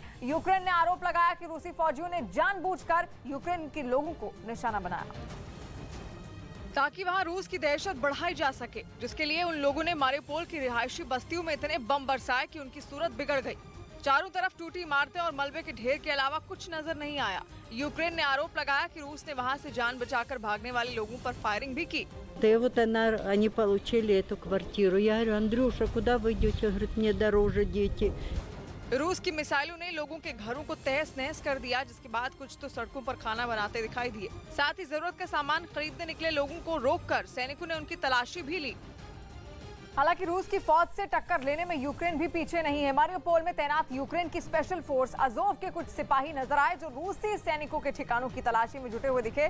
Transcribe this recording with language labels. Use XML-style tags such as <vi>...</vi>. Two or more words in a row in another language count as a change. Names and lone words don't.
<hi>यूक्रेन ने आरोप लगाया कि रूसी फौजियों ने जानबूझकर यूक्रेन के लोगों को निशाना बनाया, ताकि वहां रूस की दहशत बढ़ाई जा सके, जिसके लिए उन लोगों ने मारियोपोल की रिहायशी बस्तियों में इतने बम बरसाए कि उनकी सूरत बिगड़ गई। चारों तरफ टूटी इमारतें और मलबे के ढेर के अलावा कुछ नजर नहीं आया। यूक्रेन ने आरोप लगाया कि रूस ने वहां से जान बचाकर भागने वाले लोगों पर फायरिंग भी की।</hi> <ru>И вот они получили эту квартиру. Я говорю: Андрюша, куда вы идете? Он говорит: мне дороже дети.</ru> <hi>रूस की मिसाइलों ने लोगों के घरों को तहस नहस कर दिया, जिसके बाद कुछ तो सड़कों पर खाना बनाते दिखाई दिए। साथ ही जरूरत का सामान खरीदने निकले लोगों को रोककर सैनिकों ने उनकी तलाशी भी ली। हालांकि रूस की फौज से टक्कर लेने में यूक्रेन भी पीछे नहीं है। मारियोपोल में तैनात यूक्रेन की</hi> <en>special force</en> <hi>अजोव के कुछ सिपाही नजर आए, जो रूसी सैनिकों के ठिकानों की तलाशी में जुटे हुए दिखे।</hi>